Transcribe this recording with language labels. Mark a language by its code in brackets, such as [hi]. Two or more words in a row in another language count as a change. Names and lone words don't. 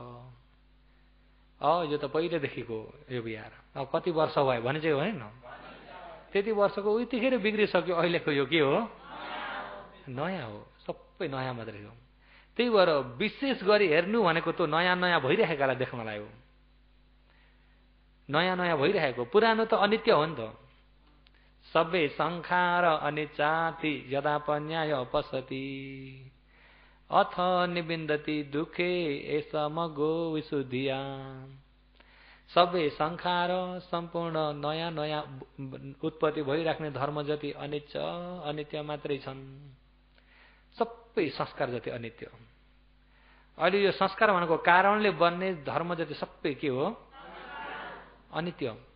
[ne] यो त पहिलेदेखिको यो बिहार, अब कति वर्ष भयो भने चाहिँ होइन, त्यति वर्षको उतिखेर बिग्रिसक्यो, अहिलेको यो के हो? नयाँ हो, सबै नयाँ मात्रै हो। त्यही भएर विशेष गरी हेर्नु भनेको त्यो नयाँ नयाँ भइरहेकालाई देख्नलाई हो। नयाँ नयाँ भइरहेको, पुरानो त अनित्य हो नि त। [pi] सबै संखार अनिचाति यदा पन्याय पसति अथ निबिन्दति दुखे एसमगो विशुद्धिया। [ne] सबै संखार, सम्पूर्ण नयाँ नयाँ उत्पत्ति भइराख्ने धर्म जति अनित्य अनित्य मात्रै छन्। सबै संस्कार जति अनित्य। अहिले यो संस्कार भनेको कारणले बन्ने धर्म जति सबै के हो?